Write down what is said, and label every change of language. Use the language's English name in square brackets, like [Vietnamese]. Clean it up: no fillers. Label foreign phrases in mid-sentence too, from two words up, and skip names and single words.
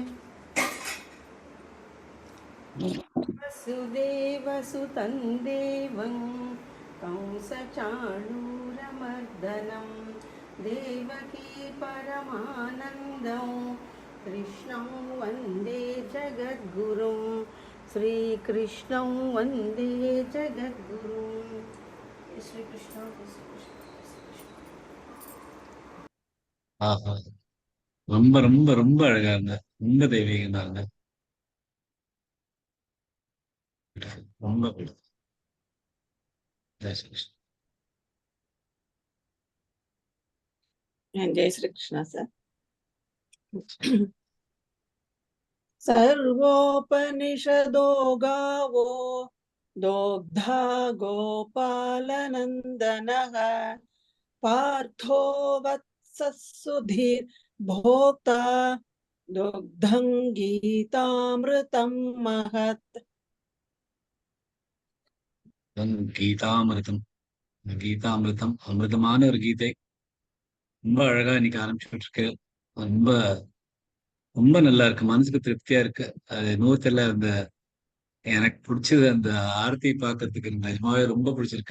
[Sanskrit] वसुदेवसुतं देवं कंसचाणूरमर्दनं, देवकी परमानन्दं कृष्णं वन्दे जगद्गुरुं, श्रीकृष्णं वन्दे जगद्गुरुं। श्री कृष्ण। [Tamil] ஆஹா, ரொம்ப ரொம்ப ரொம்ப அழகா இருந்த, ரொம்ப தெய்வீகமா இருந்த, ரொம்ப பிடிக்கும். [Hindi] जय श्री कृष्णा. जय श्री कृष्ण सर। [Sanskrit] सर्वोपनिषदो गावो दोग्धा गोपालनन्दनः, पार्थो वत्सः सुधीर् भोक्ता दुग्धं गीतामृतं महत्। [Tamil] கீதாமிருதம், கீதாமிருதம் அமிர்தமான ஒரு கீதை. ரொம்ப அழகா இன்னைக்கு ஆரம்பிச்சுட்டு இருக்கு. ரொம்ப ரொம்ப நல்லா இருக்கு, மனசுக்கு திருப்தியா இருக்கு. அது நூத்துல அந்த எனக்கு பிடிச்சது அந்த ஆரத்தி பாக்குறதுக்கு நிஜமாவே ரொம்ப பிடிச்சிருக்கு.